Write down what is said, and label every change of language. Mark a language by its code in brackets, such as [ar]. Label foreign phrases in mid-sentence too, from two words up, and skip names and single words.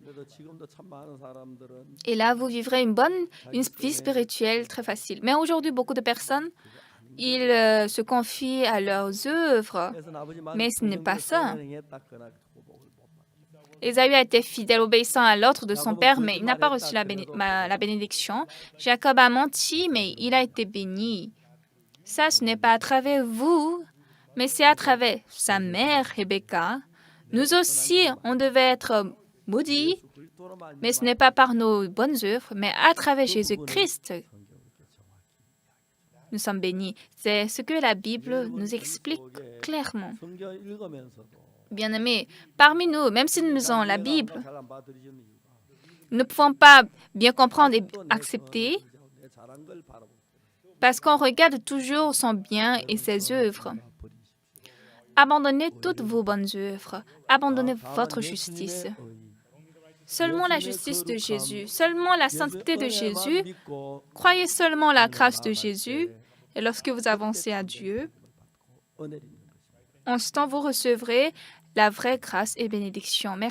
[ko] 그래도 지금도 참 많은 사람들은 [fr] Et là, vous vivrez une vie spirituelle très facile. Mais aujourd'hui, beaucoup de personnes, ils se confient à leurs œuvres. [ko] 그래서 아버지 [fr] Mais ce n'est pas ça. [ko] 행했다 그러나 복을 못 받아. [fr] Ésaü a été fidèle, obéissant à l'ordre de son père, mais il n'a pas reçu la bénédiction. Jacob a menti, mais il a été béni. Ça, ce n'est pas à travers vous, Mais c'est à travers sa mère, Rebecca. Nous aussi, on devait être maudits, mais ce n'est pas par nos bonnes œuvres, mais à travers Jésus-Christ. Nous sommes bénis. C'est ce que la Bible nous explique clairement. [ko] 성경 읽으면서도 [fr] Bien-aimés, parmi nous, même si nous lisons la Bible, nous ne pouvons pas bien comprendre et accepter [ko] 내 잘한 걸 바라보고 [fr] parce qu'on regarde toujours son bien et ses œuvres. Abandonnez toutes vos bonnes œuvres. Abandonnez votre justice. Seulement la justice de Jésus, seulement la sainteté de Jésus. Croyez seulement la grâce de Jésus. Et lorsque vous avancez à Dieu, en ce temps, vous recevrez la vraie grâce et bénédiction.